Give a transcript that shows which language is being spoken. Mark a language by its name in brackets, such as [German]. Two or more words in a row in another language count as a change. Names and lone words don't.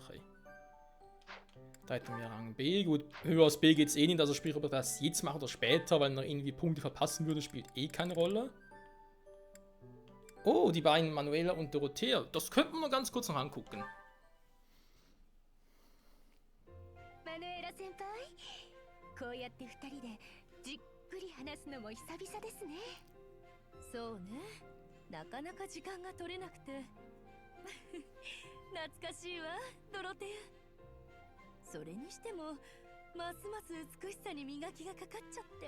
[German] Ey. Da hätten wir Rang B. Gut, höher als B geht's eh nicht. Also sprich, ob er das jetzt macht oder später, weil er irgendwie Punkte verpassen würde, spielt eh keine Rolle. Oh, die beiden Manuela und Dorothea. Das könnten wir noch ganz kurz noch angucken. [Japanese] Manuela 先輩、こうやって二人でじっくり話すのも久々ですね。そうね。なかなか時間が取れなくて。懐かしいわ、ドロテア。それにしても、ますます美しさに磨きがかかっちゃって。